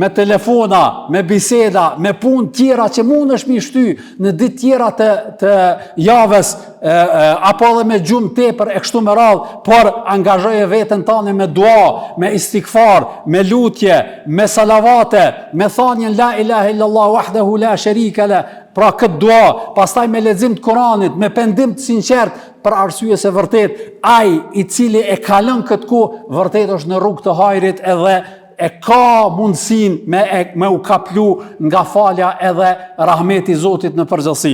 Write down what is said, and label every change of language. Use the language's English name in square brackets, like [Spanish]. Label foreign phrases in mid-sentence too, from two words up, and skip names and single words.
[Albanian] telefona, me biseda, me punë tjera që mund është mi shty në ditë tjera të javës, apo edhe me gjumë tepër e kështu me radhë, por angazhoje veten tane me dua, me istikfar, me lutje, me salavate, me thanjen [Arabic] لا إله إلا الله وحده لا شريك له, [Albanian] pra këtë dua, pastaj me lexim të Kuranit, me pendim të sinqert, për arsye se vërtet ai i cili e ka lënë këtë kohë, vërtet është në rrugë të hajrit edhe e ka mundësin me u kaplu nga falja edhe rahmeti Zotit në përgjithësi.